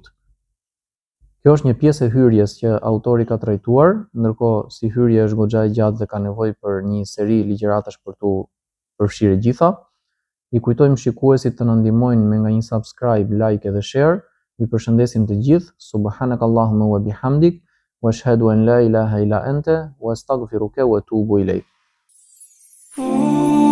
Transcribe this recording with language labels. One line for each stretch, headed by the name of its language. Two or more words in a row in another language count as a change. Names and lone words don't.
Albanian: Kjo është një pjesë e hyrjes që autori ka trajtuar, ndërkohë si hyrje është goxha e gjatë dhe ka nevojë për një seri ligjëratash për tu përfshirë gjitha. I kujtojmë shikuesit të na ndihmojnë me nga një subscribe, like dhe share. Ju përshëndesim të gjithë.
Arabic: سبحانك اللهم وبحمدك. وأشهد أن لا إله إلا أنت وأستغفرك وأتوب إليك.